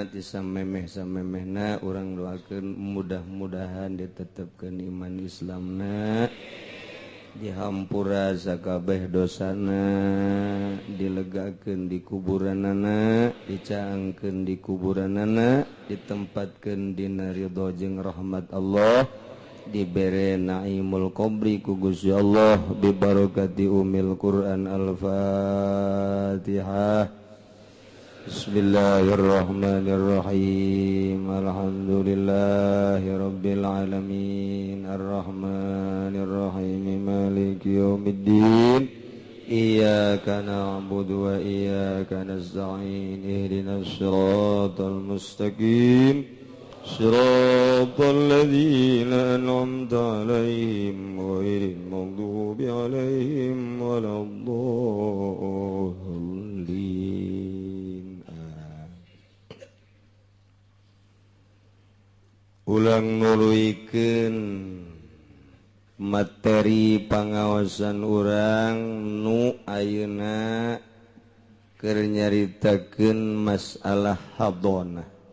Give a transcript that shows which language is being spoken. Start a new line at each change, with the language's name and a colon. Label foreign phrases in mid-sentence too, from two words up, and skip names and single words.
Sundanese: ti samemeh-samemehna urang doakeun mudah-mudahan ditetepkeun iman Islamna, dihampura sakabeh dosana, dilegakeun di kuburanana, dicaangkeun di kuburanana, ditempatkeun dina ridho jeung rahmat Allah, dibere
Arabic: نعيم القبر
Sundanese: ku Gusti Allah
Arabic: ببركة أم القرآن الفاتحة. Bismillahirrahmanirrahim. الحمد لله رب العالمين. الرحمن الرحيم. مالك يوم الدين. إياك نعبد وإياك نستعين. اهدنا الصراط المستقيم. صراط الذين أنعمت عليهم غير المغضوب عليهم ولا الضالين.
Sundanese: Ulang nuluikeun materi pangaosan urang nu ayeuna keur nyaritakeun masalah hadonah.